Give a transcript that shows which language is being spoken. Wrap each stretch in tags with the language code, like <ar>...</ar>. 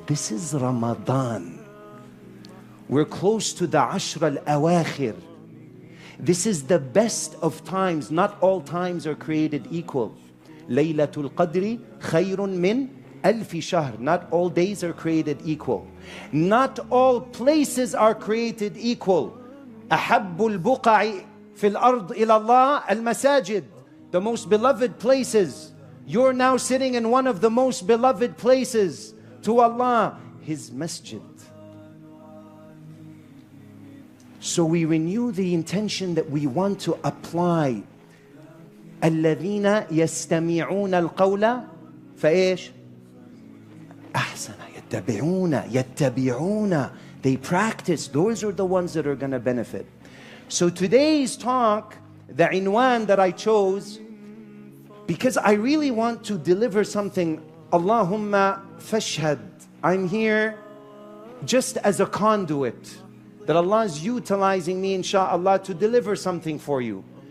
<en>This is Ramadan. We're close to the Ashr al-Awakhir. This is the best of times. Not all times are created equal.</en> <ar>Laylatul Qadri khayrun min alfi shahr.</ar> <en>Not all days are created equal. Not all places are created equal.</en> <ar>أحب البقع في الأرض إلى الله المساجد.</ar> <en>The most beloved places. You're now sitting in one of the most beloved places to Allah, His masjid. So we renew the intention that we want to apply.</en> <ar>الذين يستمعون القول فإيش أحسن يتبعون.</ar> <en>They practice. Those are the ones that are going to benefit. So today's talk, the inwan that I chose, because I really want to deliver something.</en> <ar>Allahumma fashhad.</ar> <en>I'm here just as a conduit that Allah is utilizing me, insha'Allah, to deliver something for you.</en>